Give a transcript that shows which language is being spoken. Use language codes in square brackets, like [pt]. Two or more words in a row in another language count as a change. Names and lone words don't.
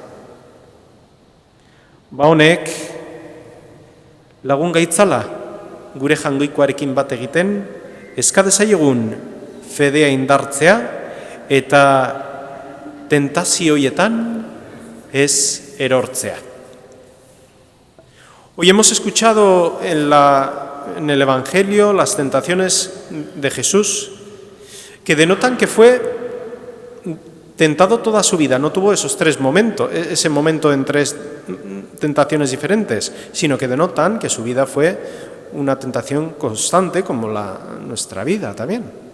[eu] Ba honek, lagun gaitzala, gure jangoikoarekin bat egiten, eskadezaiegun fedea indartzea eta tentazioietan ez erortzea. [es] Hoy hemos escuchado en el Evangelio las tentaciones de Jesús que denotan que fue tentado toda su vida, no tuvo ese momento en 3 tentaciones diferentes, sino que denotan que su vida fue una tentación constante como nuestra vida también.